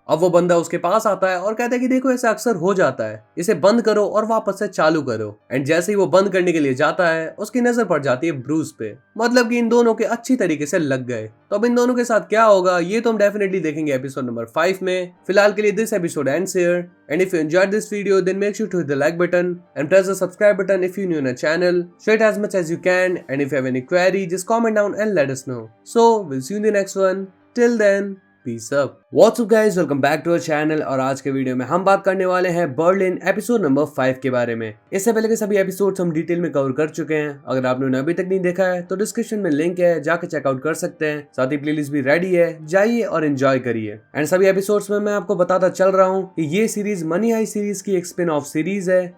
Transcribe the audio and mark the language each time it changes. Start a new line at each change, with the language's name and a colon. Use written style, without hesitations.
Hindi: अब वो बंदा उसके पास आता है और कहता है कि देखो ऐसा अक्सर हो जाता है, इसे बंद करो और वापस से चालू करो। एंड जैसे ही वो बंद करने के लिए जाता है उसकी नजर पड़ जाती है ब्रूस पे, मतलब कि इन दोनों के अच्छी तरीके से लग गए। तो अब इन दोनों के साथ क्या होगा ये तो हम डेफिनेटली देखेंगे एपिसोड नंबर 5 में। फिलहाल के लिए
English: This episode ends here and if you enjoyed this video then make sure to hit the like button and press the subscribe button if you're new in the channel. Share it as much as you can and if you have any query just comment down and let us know. So we'll see you in the next one. Till then peace up. What's up guys, welcome back to our channel
Hindi: और आज के video में हम बात करने वाले हैं Berlin episode number 5 के बारे में। इससे पहले के सभी एपिसोड्स हम डिटेल में कवर कर चुके हैं। अगर आपने उन्हें अभी तक नहीं देखा है तो डिस्क्रिप्शन में लिंक है, जाकर चेकआउट कर सकते हैं। साथ ही प्लेलिस्ट भी रेडी है, जाइए और एंजॉय करिए। एंड सभी एपिसोड्स में मैं आपको बताता चल रहा हूँ कि ये सीरीज मनी हाई सीरीज की एक स्पिन ऑफ सीरीज है।